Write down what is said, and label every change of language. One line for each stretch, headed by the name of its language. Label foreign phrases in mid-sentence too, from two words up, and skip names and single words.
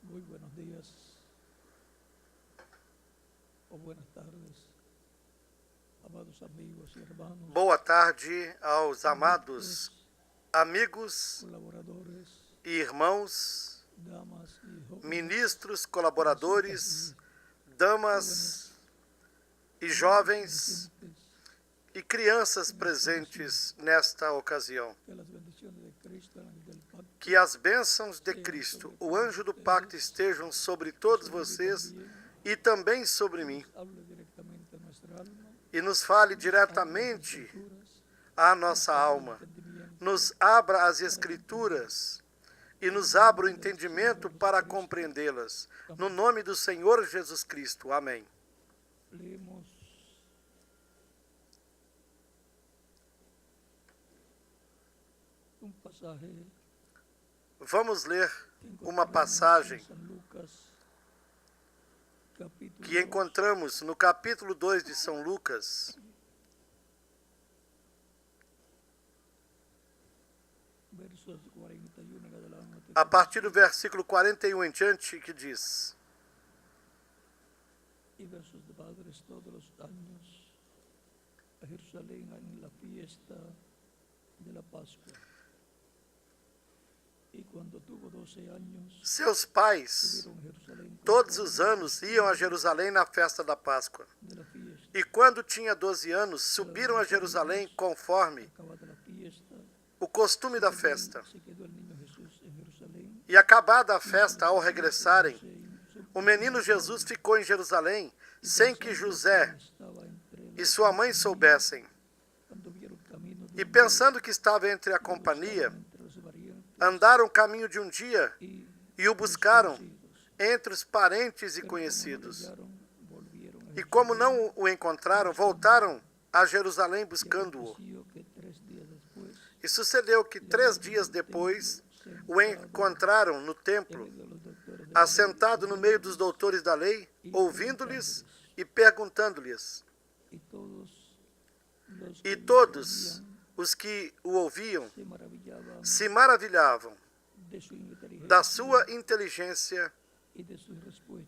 Spanish: buenos días o buenas tardes, amados amigos y hermanos,
Portuguese: Boa tarde aos amados amigos colaboradores, e irmãos,
Spanish: damas y jóvenes,
Portuguese: ministros, colaboradores, damas e jovens presentes, e crianças presentes nesta ocasião.
Spanish: que las bendiciones de Cristo, el ángel del pacto,
Portuguese: Que as bênçãos de Cristo, o anjo do pacto, estejam sobre todos vocês e também sobre mim,
Spanish: hable directamente a nuestra alma,
Portuguese: e nos fale diretamente escrituras, à nossa alma, nos abra as Escrituras e nos abra o entendimento para compreendê-las. No nome do Senhor Jesus Cristo. Amém.
Spanish: leemos un pasaje
Portuguese: Vamos ler
Spanish: que
Portuguese: uma
Spanish: encontramos
Portuguese: passagem
Spanish: en San Lucas, capítulo
Portuguese: que encontramos no capítulo 2 de São Lucas,
Spanish: versos 41 en adelante,
Portuguese: a partir do versículo 41 em diante, que diz:
Spanish: y versos de padres todos los años a Jerusalén en la fiesta de la Pascua. Y cuando tuvo 12 años,
Portuguese: Seus pais,
Spanish: subieron a Jerusalén
Portuguese: todos os anos, iam a Jerusalém na festa da Páscoa.
Spanish: de la fiesta.
Portuguese: E quando tinha 12 anos, subiram a Jerusalém conforme
Spanish: Acabada la fiesta,
Portuguese: o costume da festa.
Spanish: se quedó el niño Jesús en Jerusalén.
Portuguese: E acabada a festa, ao regressarem,
Spanish: Se
Portuguese: o menino Jesus ficou em Jerusalém, sem que José
Spanish: estaba entre
Portuguese: e sua mãe soubessem.
Spanish: cuando vieron camino
Portuguese: E pensando que estava entre a companhia,
Spanish: entre los variantes
Portuguese: andaram o caminho de um dia
Spanish: y
Portuguese: e o buscaram
Spanish: conocidos.
Portuguese: entre os parentes e
Spanish: Pero como no
Portuguese: conhecidos.
Spanish: hallaron, volvieron a
Portuguese: E como não o encontraram, voltaram a Jerusalém buscando-o.
Spanish: Aconteció que 3 días después,
Portuguese: E sucedeu que 3 dias depois o encontraram no templo,
Spanish: de los doctores de
Portuguese: assentado no meio dos doutores da lei, ouvindo-lhes e perguntando-lhes.
Spanish: y todos los
Portuguese: E
Spanish: que todos oían
Portuguese: os que o ouviam
Spanish: se maravillaban
Portuguese: se maravilhavam
Spanish: de su inteligencia
Portuguese: da sua inteligência
Spanish: y de sus respuestas.